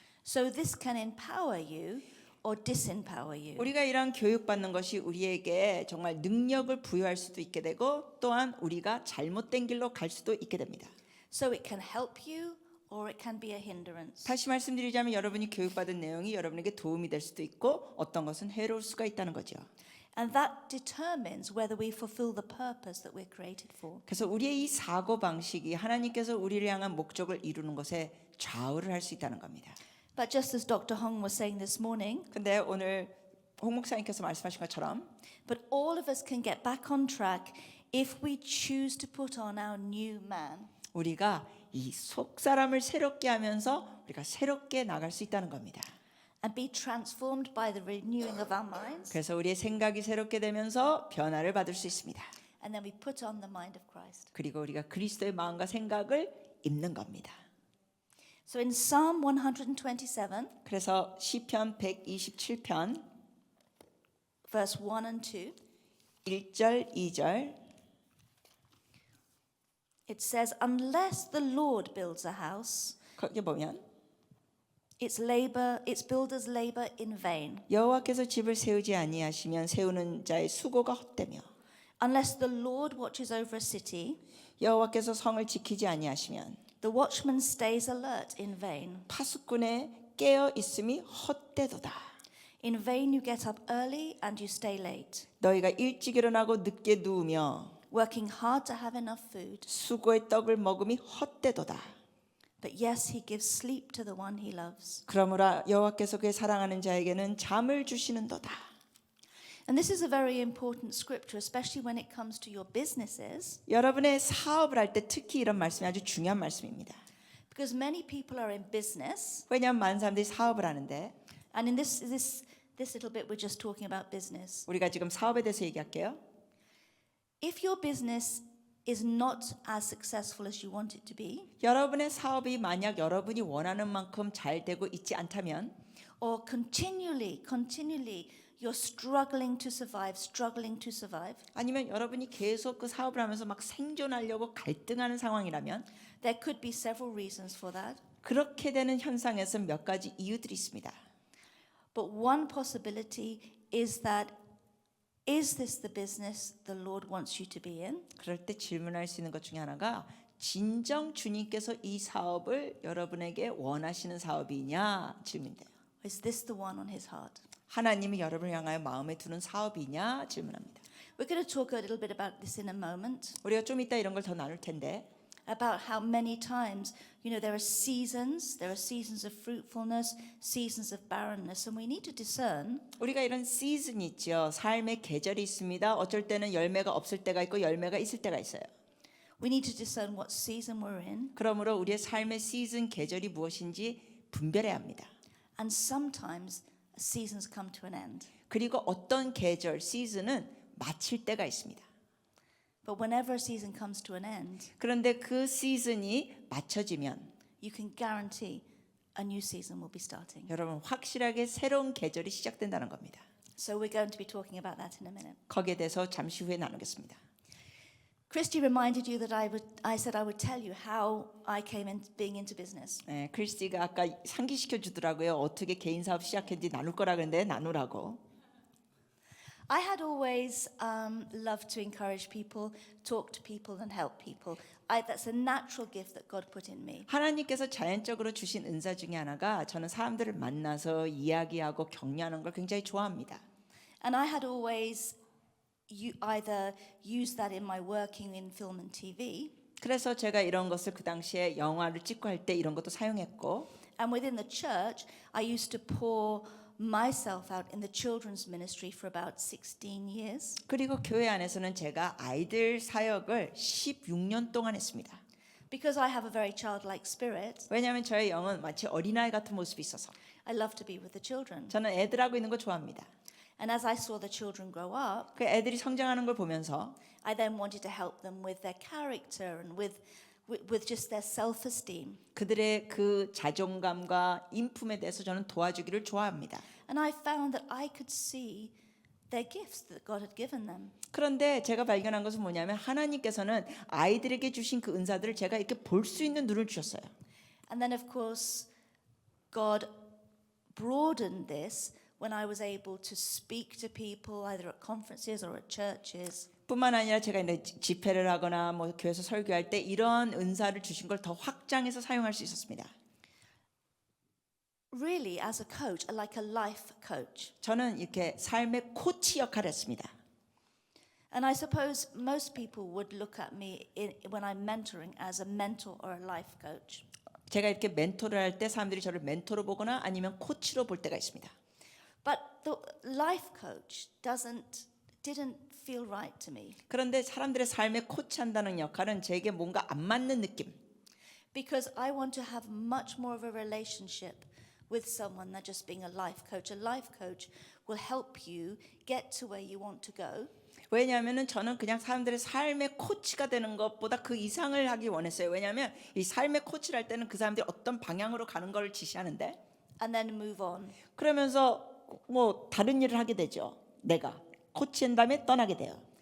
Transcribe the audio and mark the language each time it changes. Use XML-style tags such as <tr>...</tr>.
<en>So this can empower you or disempower you.</en> <ko>우리가 이런 교육받는 것이 우리에게 정말 능력을 부여할 수도 있게 되고 또한 우리가 잘못된 길로 갈 수도 있게 됩니다.</ko> <en>So it can help you or it can be a hindrance.</en> <ko>다시 말씀드리자면 여러분이 교육받은 내용이 여러분에게 도움이 될 수도 있고 어떤 것은 해로울 수가 있다는 거죠.</ko> <en>And that determines whether we fulfill the purpose that we're created for.</en> <ko>그래서 우리의 이 사고 방식이 하나님께서 우리를 향한 목적을 이루는 것에 좌우를 할 수 있다는 겁니다.</ko> <en>But just as Dr. Hong was saying this morning,</en> <ko>근데 오늘 홍 목사님께서 말씀하신 것처럼</ko> <en>but all of us can get back on track if we choose to put on our new man.</en> <ko>우리가 이 속 사람을 새롭게 하면서 우리가 새롭게 나갈 수 있다는 겁니다.</ko> <en>And be transformed by the renewing of our minds.</en> <ko>그래서 우리의 생각이 새롭게 되면서 변화를 받을 수 있습니다.</ko> <en>And then we put on the mind of Christ.</en> <ko>그리고 우리가 그리스도의 마음과 생각을 입는 겁니다.</ko> <en>So in Psalm 127,</en> <ko>그래서 시편 127편</ko> <en>verse 1 and 2,</en> <ko>1절, 2절</ko> <en>it says, "Unless the Lord builds a house,</en> <ko>거기 보면</ko> <en>its builders labor in vain.</en> <ko>여호와께서 집을 세우지 아니하시면 세우는 자의 수고가 헛되며</ko> <en>Unless the Lord watches over a city,</en> <ko>여호와께서 성을 지키지 아니하시면</ko> <en>the watchman stays alert in vain.</en> <ko>파수꾼의 깨어 있음이 헛되도다.</ko> <en>In vain you get up early and you stay late,</en> <ko>너희가 일찍 일어나고 늦게 누우며</ko> <en>working hard to have enough food.</en> <ko>수고의 떡을 먹음이 헛되도다.</ko> <en>But yes, he gives sleep to the one he loves."</en> <ko>그러므로 여호와께서 그의 사랑하는 자에게는 잠을 주시는도다.</ko> <en>And this is a very important scripture, especially when it comes to your businesses,</en> <ko>여러분의 사업을 할 때 특히 이런 말씀이 아주 중요한 말씀입니다.</ko> <en>because many people are in business,</en> <ko>왜냐하면 많은 사람들이 사업을 하는데</ko> <en>and in this little bit we're just talking about business.</en> <ko>우리가 지금 사업에 대해서 얘기할게요.</ko> <en>If your business is not as successful as you want it to be,</en> <ko>여러분의 사업이 만약 여러분이 원하는 만큼 잘 되고 있지 않다면</ko> <en>or continually you're struggling to survive,</en> <ko>아니면 여러분이 계속 그 사업을 하면서 막 생존하려고 갈등하는 상황이라면</ko> <en>there could be several reasons for that.</en> <ko>그렇게 되는 현상에서 몇 가지 이유들이 있습니다.</ko> <en>But one possibility is that, is this the business the Lord wants you to be in?</en> <ko>그럴 때 질문할 수 있는 것 중에 하나가 진정 주님께서 이 사업을 여러분에게 원하시는 사업이냐 질문돼요.</ko> <en>Is this the one on his heart?</en> <ko>하나님이 여러분을 향하여 마음에 두는 사업이냐 질문합니다.</ko> <en>We're going to talk a little bit about this in a moment,</en> <ko>우리가 좀 이따 이런 걸 더 나눌 텐데</ko> <en>about how many times, there are seasons of fruitfulness, seasons of barrenness, and we need to discern</en> <ko>우리가 이런 시즌이 있죠. 삶의 계절이 있습니다. 어쩔 때는 열매가 없을 때가 있고 열매가 있을 때가 있어요.</ko> <en>we need to discern what season we're in,</en> <ko>그러므로 우리의 삶의 시즌 계절이 무엇인지 분별해야 합니다.</ko> <en>and sometimes seasons come to an end.</en> <ko>그리고 어떤 계절 시즌은 마칠 때가 있습니다.</ko> <en>But whenever a season comes to an end,</en> <ko>그런데 그 시즌이 맞춰지면</ko> <en>you can guarantee a new season will be starting.</en> <ko>여러분 확실하게 새로운 계절이 시작된다는 겁니다.</ko> <en>So we're going to be talking about that in a minute.</en> <ko>거기에 대해서 잠시 후에 나누겠습니다.</ko> <en>Christy reminded you that I said I would tell you how I came in being into business.</en> <ko>네, 크리스티가 아까 상기시켜 주더라고요. 어떻게 개인 사업 시작했는지 나눌 거라 그랬는데 나누라고.</ko> <en>I had always loved to encourage people, talk to people, and help people. That's a natural gift that God put in me.</en> <ko>하나님께서 자연적으로 주신 은사 중에 하나가 저는 사람들을 만나서 이야기하고 격려하는 걸 굉장히 좋아합니다.</ko> <en>And I had always either used that in my working in film and TV,</en> <ko>그래서 제가 이런 것을 그 당시에 영화를 찍고 할 때 이런 것도 사용했고</ko> <en>and within the church, I used to pour myself out in the children's ministry for about 16 years.</en> <ko>그리고 교회 안에서는 제가 아이들 사역을 16년 동안 했습니다.</ko> <en>Because I have a very childlike spirit,</en> <ko>왜냐하면 저의 영은 마치 어린아이 같은 모습이 있어서</ko> <en>I love to be with the children.</en> <ko>저는 애들하고 있는 거 좋아합니다.</ko> <en>And as I saw the children grow up,</en> <ko>그 애들이 성장하는 걸 보면서</ko> <en>I then wanted to help them with their character and with just their self-esteem.</en> <ko>그들의 그 자존감과 인품에 대해서 저는 도와주기를 좋아합니다.</ko> <en>And I found that I could see their gifts that God had given them.</en> <ko>그런데 제가 발견한 것은 뭐냐면 하나님께서는 아이들에게 주신 그 은사들을 제가 이렇게 볼 수 있는 눈을 주셨어요.</ko> <en>And then of course, God broadened this when I was able to speak to people either at conferences or at churches.</en> <ko>뿐만 아니라 제가 이제 집회를 하거나 뭐 교회에서 설교할 때 이런 은사를 주신 걸 더 확장해서 사용할 수 있었습니다.</ko> <en>Really, as a coach, like a life coach.</en> <ko>저는 이렇게 삶의 코치 역할을 했습니다.</ko> <en>And I suppose most people would look at me when I'm mentoring as a mentor or a life coach.</en> <ko>제가 이렇게 멘토를 할 때 사람들이 저를 멘토로 보거나 아니면 코치로 볼 때가 있습니다.</ko> <en>But the life coach didn't feel right to me.</en> <ko>그런데 사람들의 삶에 코치한다는 역할은 제게 뭔가 안 맞는 느낌.</ko> <en>Because I want to have much more of a relationship with someone than just being a life coach. A life coach will help you get to where you want to go.</en> <ko>왜냐하면은 저는 그냥 사람들의 삶의 코치가 되는 것보다 그 이상을 하기 원했어요. 왜냐하면 이 삶의 코치를 할 때는 그 사람들이 어떤 방향으로 가는 걸 지시하는데</ko> <en>and then move on.</en> <ko>그러면서 뭐 다른 일을 하게 되죠. 내가 코치한 다음에 떠나게 돼요.</ko>